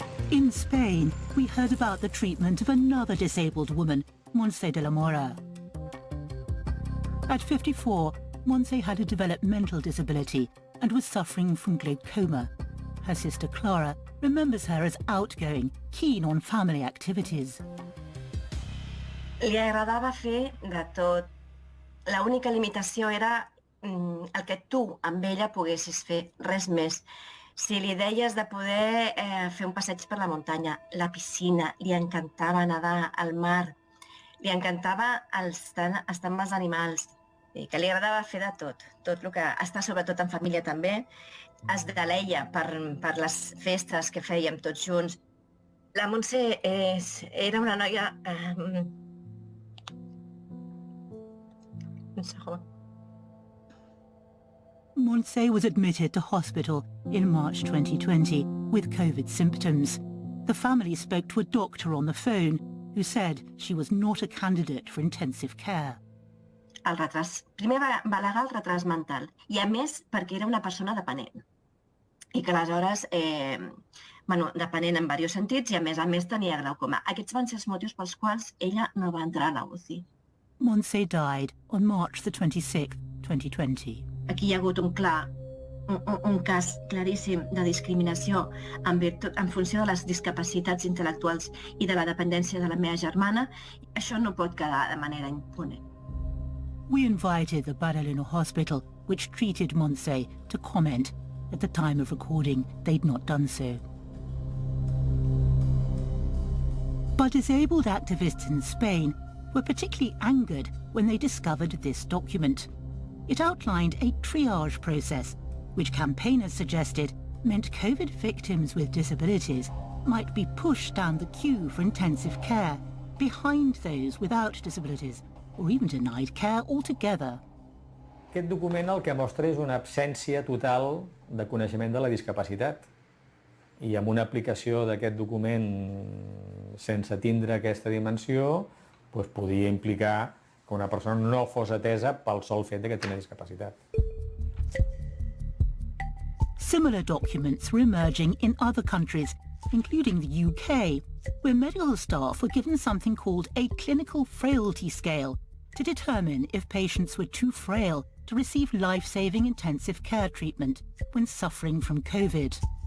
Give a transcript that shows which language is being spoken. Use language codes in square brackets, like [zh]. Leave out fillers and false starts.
[en] In Spain, we heard about the treatment of another disabled woman, Montse de la Mora. At 54, Montse had a developmental disability and was suffering from glaucoma. Her sister Clara remembers her as outgoing, keen on family activities. [ca] Li agradava fer de tot. L'única limitació era el que tu amb ella poguessis fer, res més. Si li deies de poder fer un passeig per la muntanya, la piscina, li encantava nedar al mar, li encantava estar amb els animals, que li agradava fer de tot, tot el que està sobretot en família també. Es deleia per les festes que fèiem tots junts. La Montse era una noia... Un segon. [en] Montse was admitted to hospital in March 2020 with COVID symptoms. The family spoke to a doctor on the phone who said she was not a candidate for intensive care. [ca] El retras. Primer va al·legar el retras mental i a més perquè era una persona dependent i que aleshores, dependent en diversos sentits i a més tenia glaucoma. Aquests van ser els motius pels quals ella no va entrar a la UCI. [en] Montse died on March the 26th, 2020. [ca] Aquí hi ha hagut un cas claríssim de discriminació en funció de les discapacitats intel·lectuals i de la dependència de la meva germana. Això no pot quedar de manera impune. [en] We invited the Badalona Hospital, which treated Montse, to comment. At the time of recording, they'd not done so. But disabled activists in Spain were particularly angered when they discovered this document. It outlined a triage process, which campaigners suggested meant COVID victims with disabilities might be pushed down the queue for intensive care, behind those without disabilities, or even denied care altogether. [ca] Aquest document el que mostra és una absència total de coneixement de la discapacitat. I amb una aplicació d'aquest document sense tindre aquesta dimensió, podia implicar que una persona no fos atesa pel sol fet que té una discapacitat. [en] Similar documents were emerging in other countries, including the UK, where medical staff were given something called a clinical frailty scale to determine if patients were too frail to receive life-saving intensive care treatment when suffering from COVID.